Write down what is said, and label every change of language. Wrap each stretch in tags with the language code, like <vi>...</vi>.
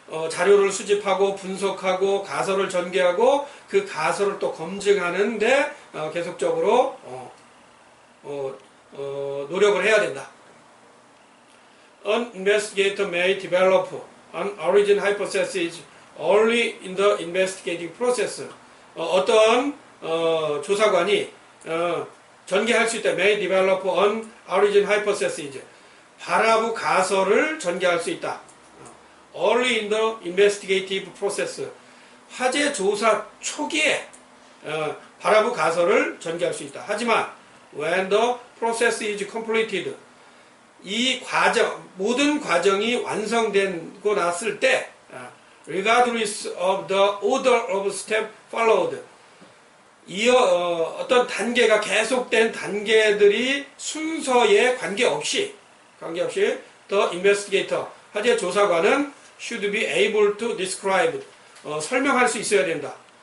<ko>자료를 수집하고 분석하고 가설을 전개하고 그 가설을 또 검증하는데 계속적으로 노력을 해야 된다.</ko> <en>An investigator may develop an origin hypothesis early in the investigating process.</en> <ko>어떤 조사관이 전개할 수 있다.</ko> <en>May develop an origin hypothesis.</en> <ko>발화부 가설을 전개할 수 있다.</ko> <en>Early in the investigative process.</en> <ko>화재 조사 초기에 발화부 가설을 전개할 수 있다. 하지만</ko> <en>when the process is completed.</en> <ko>이 과정, 모든 과정이 완성되고 났을 때</ko> <en>regardless of the order of step followed.</en> <ko>어떤 단계가 계속된 단계들이 순서에 관계없이</ko> <en>the investigator,</en> <ko>화재 조사관은</ko> <en>should be able to describe,</en> <ko>설명할 수 있어야 된다.</ko>